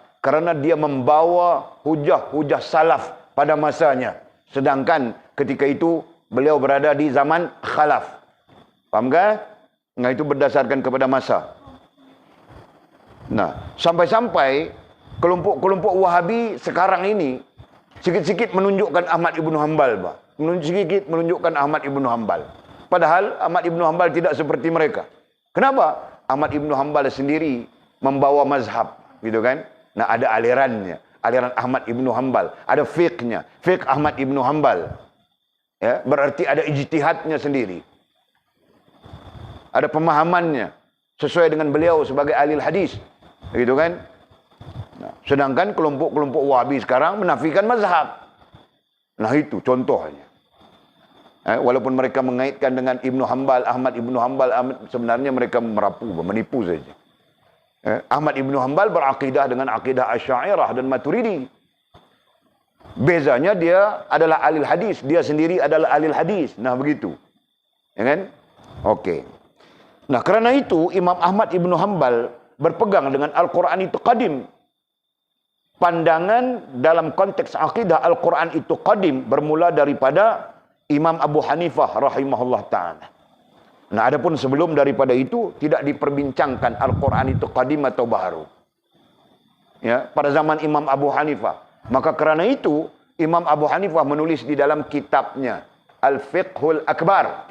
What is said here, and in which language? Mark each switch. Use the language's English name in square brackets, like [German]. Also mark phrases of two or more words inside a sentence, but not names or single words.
[Malay] Karena dia membawa hujah-hujah salaf pada masanya. Sedangkan ketika itu beliau berada di zaman khalaf. Faham kan? Nah, itu berdasarkan kepada masa. Nah, sampai-sampai kelompok-kelompok Wahabi sekarang ini sikit-sikit menunjukkan Ahmad Ibn Hanbal, Pak. Sikit menunjukkan Ahmad Ibn Hanbal. Padahal Ahmad Ibn Hanbal tidak seperti mereka. Kenapa? Ahmad Ibn Hanbal sendiri membawa mazhab, gitu kan? Nah, ada alirannya, aliran Ahmad Ibn Hanbal, ada fiqhnya, fiqh Ahmad Ibn Hanbal. Ya, berarti ada ijtihadnya sendiri. Ada pemahamannya sesuai dengan beliau sebagai ahli hadis, gitu kan? Nah, sedangkan kelompok-kelompok Wahabi sekarang menafikan mazhab. Nah, itu contohnya. Walaupun mereka mengaitkan dengan Ibnu Hanbal, Ahmad Ibnu Hanbal, sebenarnya mereka menipu saja. Ahmad Ibnu Hanbal berakidah dengan akidah Asy'ariyah dan Maturidi. Bezanya dia adalah ahli hadis, dia sendiri adalah ahli hadis. Nah, begitu. Ya kan? Okey. Nah, kerana itu Imam Ahmad Ibnu Hanbal berpegang dengan Al-Quran itu qadim. Pandangan dalam konteks akidah Al-Quran itu qadim bermula daripada Imam Abu Hanifah [Arabic] رحمه الله تعالى. [Malay] Nah, adapun sebelum daripada itu tidak diperbincangkan Al-Quran itu qadim atau baru. Ya, pada zaman Imam Abu Hanifah. Maka kerana itu Imam Abu Hanifah menulis di dalam kitabnya Al-Fiqhul Akbar.